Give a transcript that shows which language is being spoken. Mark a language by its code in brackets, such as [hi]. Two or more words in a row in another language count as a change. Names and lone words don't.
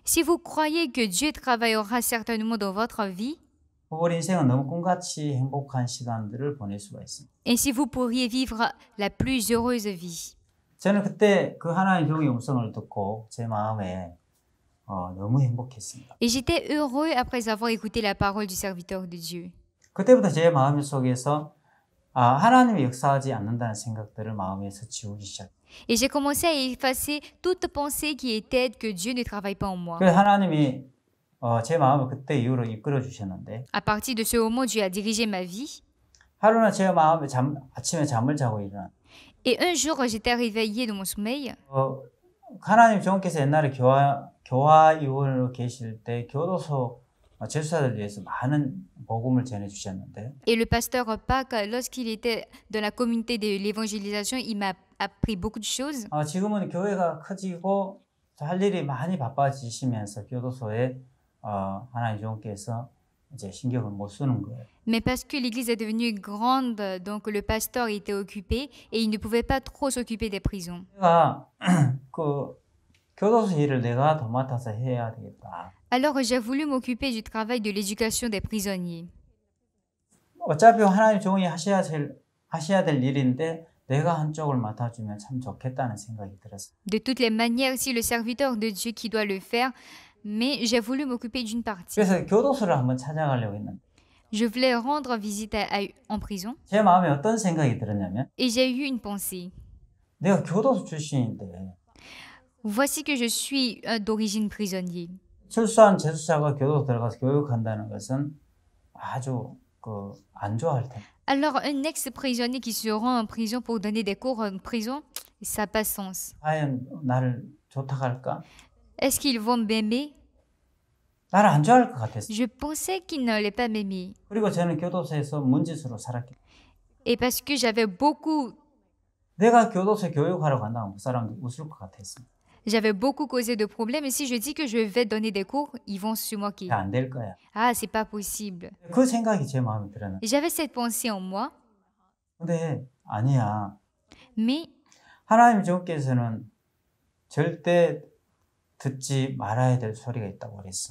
[fr] Si vous croyez que Dieu travaillera certainement dans votre vie, [ko] 우리 인생은 너무 꿈같이 행복한 시간들을 보낼 수가 있습니다. [fr] ainsi vous pourriez vivre la plus heureuse vie. [ko] 저는 그때 그 하나님 종의 음성을 듣고 제 마음에 너무 행복했습니다. [fr] Et j'étais heureux après avoir écouté la parole du serviteur de Dieu. [ko] 그때부터 제 마음 속에서 하나님이 역사하지 않는다는 생각들을 마음에서 지우기 시작했어요. [fr] Et j'ai commencé à effacer toute pensée qui était que Dieu ne travaille pas en moi. [ko] 그래서 하나님이 제 마음을 그때 이후로 이끌어 주셨는데 [fr] À partir de ce moment, Dieu a dirigé ma vie. [ko] 하루는 제 마음에 아침에 잠을 자고 일어나 [fr] Et un jour, j'étais réveillée de mon sommeil. [ko] 하나님 종께서 옛날에 교화위원으로 계실 때 교도소 제수사들 위해서 많은 복음을 전해 주셨는데 [fr] Et le pasteur Pâques, lorsqu'il était dans la communauté de l'évangélisation, il m'a appris beaucoup de choses. [ko] 지금은 교회가 커지고 할 일이 많이 바빠지시면서 교도소에 하나님 종께서 이제 신경을 못 쓰는 거예요. [fr] Mais parce que l'église est devenue grande, donc le pasteur était occupé et il ne pouvait pas trop s'occuper des prisons. [ko] 내가 그 교도소 일을 내가 도맡아서 해야 되겠다. [fr] Alors j'ai voulu m'occuper du travail de l'éducation des prisonniers. [ko] 어차피 하나님 종이 하셔야 될 일인데 내가 한쪽을 맡아주면 참 좋겠다는 생각이 들었어요. [fr] De toutes les manières, c'est le serviteur de Dieu qui doit le faire, mais j'ai voulu m'occuper d'une partie. [ko] 그래서 교도소를 한번 찾아가려고 했는데 [fr] Je voulais rendre visite en prison [ko] 제 마음에 어떤 생각이 들었냐면 [fr] et j'ai eu une pensée. [ko] 내가 교도소 출신인데 [fr] Voici que je suis d'origine prisonnier. [ko] 출소한 재수자가 교도소 들어가서 교육한다는 것은 아주 안 좋아할 텐데. [fr] Alors un ex-prisonnier qui se rend en prison pour donner des cours en prison, ça n'a pas de sens. [ko] 과연 나를 좋다고 할까? [fr] Est-ce qu'ils vont m'aimer? [ko] 나를 안 좋아할 것 같았어요. [fr] Je pensais qu'ils n'allaient pas m'aimer. [ko] 그리고 저는 교도소에서 문짓으로 살았기 때문에 [fr] Et parce que j'avais [ko] 내가 교도소 교육하러 간다면 그 사람들 웃을 것 같았어요. [fr] beaucoup causé de problèmes. Et si je dis que je vais donner des cours, ils vont se moquer. [ko] 안 될 거야. [fr] Ah, c'est pas possible. [ko] 그 생각이 제 마음에 들었는데 [fr] Et j'avais cette pensée en moi, [ko] 근데 아니야. [fr] mais [ko] 하나님 주께서는 절대 듣지 말아야 될 소리가 있다고 그랬어.